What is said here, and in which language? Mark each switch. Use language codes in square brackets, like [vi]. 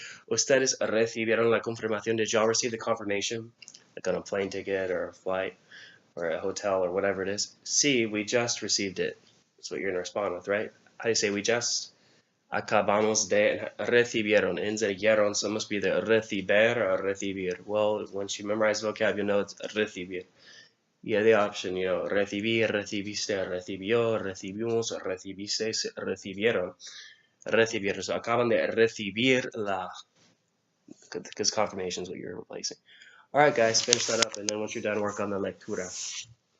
[es] Ustedes recibieron la confirmación. [en] Did y'all receive the confirmation? Like on a plane ticket or a flight or a hotel or whatever it is. Sí, we just received it. That's what you're going to respond with, right? How do you say we just? [es] Acabamos de recibieron. [en] Ends in yeron, so it must be the reciber or recibir. Well, once you memorize vocab, you know it's recibir. You have the option, you know, [es] recibir, recibiste, recibió, recibimos, recibistes, recibieron. Recibir. So acaban de recibir la. [en] Because confirmation is what you're replacing. Alright guys, finish that up, and then once you're done, work on the lectura.